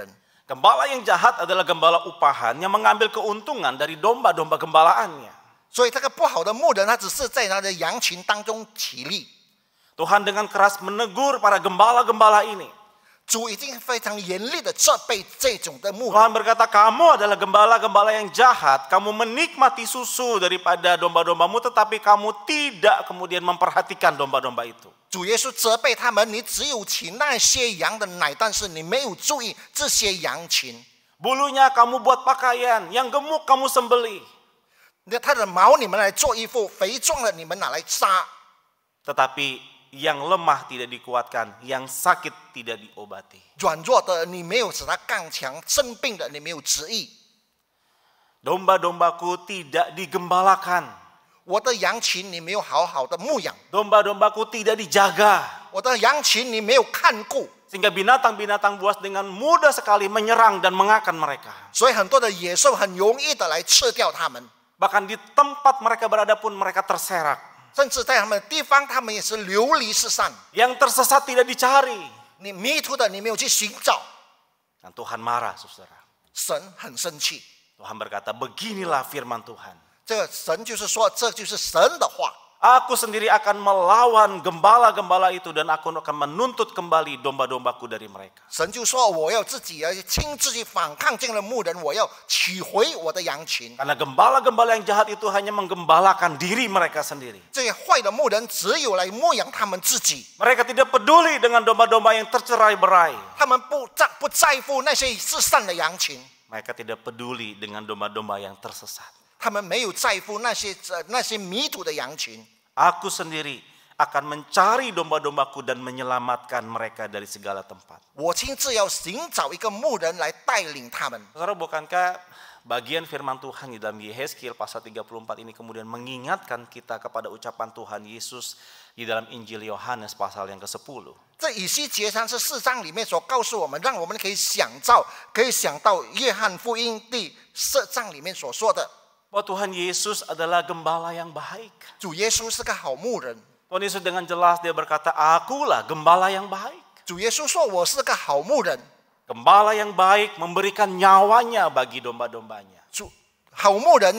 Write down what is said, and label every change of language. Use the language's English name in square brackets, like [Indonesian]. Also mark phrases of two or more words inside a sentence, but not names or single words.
[Indonesian] Gembala yang jahat adalah gembala upahan yang mengambil keuntungan dari domba-domba gembalaannya. [Chinese] 所以这个不好的牧人，他只是在他的羊群当中起立。 [Indonesian] Tuhan dengan keras menegur para gembala-gembala ini. [Chinese] 主已经非常严厉的责备这种的牧人。 [Indonesian] Tuhan berkata, kamu adalah gembala-gembala yang jahat. Kamu menikmati susu daripada domba-dombamu, tetapi kamu tidak kemudian memperhatikan domba-domba itu. [Chinese] 主耶稣责备他们，你只有请那些羊的奶，但是你没有注意这些羊群。 [Indonesian] Bulunya kamu buat pakaian, yang gemuk kamu sembelih. [Chinese] 他的毛你们来做衣服，肥壮的你们拿来杀。 [Indonesian] Tetapi yang lemah tidak dikuatkan, yang sakit tidak diobati. [Chinese] 软弱的你没有使他刚强，生病的你没有治愈。 [Indonesian] Domba-dombaku tidak digembalakan. [Chinese] 我的羊群你没有好好的牧养， [Indonesian] Domba-dombaku tidak dijaga. [Chinese] 我的羊群你没有看顾， [Indonesian] Sehingga binatang-binatang buas dengan mudah sekali menyerang dan mengakan mereka. [Chinese] 所以很多的野兽很容易的来吃掉他们， [Indonesian] Bahkan di tempat mereka berada pun mereka terserak. [Chinese] 甚至在他们的地方，他们也是流离失散。 [Indonesian] Yang tersesat tidak dicari. [Chinese] 你迷途的你没有去寻找， [Indonesian] Dan Tuhan marah, saudara. [Chinese] 神很生气。 [Indonesian] Tuhan berkata, beginilah firman Tuhan. [Chinese] 这个神就是说，这就是神的话。 [Indonesian] Aku sendiri akan melawan gembala-gembala itu dan aku akan menuntut kembali domba-dombaku dari mereka. [Chinese] 神就说：“我要自己亲自去反抗这样的牧人，我要取回我的羊群。 [Indonesian] Karena gembala-gembala yang jahat itu hanya menggembalakan diri mereka sendiri. [Chinese] 这些坏的牧人只有来牧养他们自己， [Indonesian] Mereka tidak peduli dengan domba-domba yang tercerai-berai. [Chinese] 他们不在乎那些失散的羊群， [Indonesian] Mereka tidak peduli dengan domba-domba yang tersesat. [Chinese] 他们没有在乎那些迷途的羊群。 [Indonesian] Aku sendiri akan mencari domba-dombaku dan menyelamatkan mereka dari segala tempat. [Chinese] 我亲自要寻找一个牧人来带领他们。” [Indonesian] Saudara, bukankah bagian firman Tuhan di dalam Yehezkiel pasal 34 ini kemudian mengingatkan kita kepada ucapan Tuhan Yesus di dalam Injil Yohanes pasal yang ke-10. [Chinese] 这以西结34章里面所告诉我们，让我们可以想到约翰福音第4章里面所说的， [Indonesian] Bahwa Tuhan Yesus adalah gembala yang baik. [Chinese] 主耶稣是个好牧人。 [Indonesian] Tuhan Yesus dengan jelas dia berkata, akulah gembala yang baik. [Chinese] 主耶稣说：“我是个好牧人。” [Indonesian] Gembala yang baik memberikan nyawanya bagi domba-dombanya. [Chinese] 好牧人为羊舍命。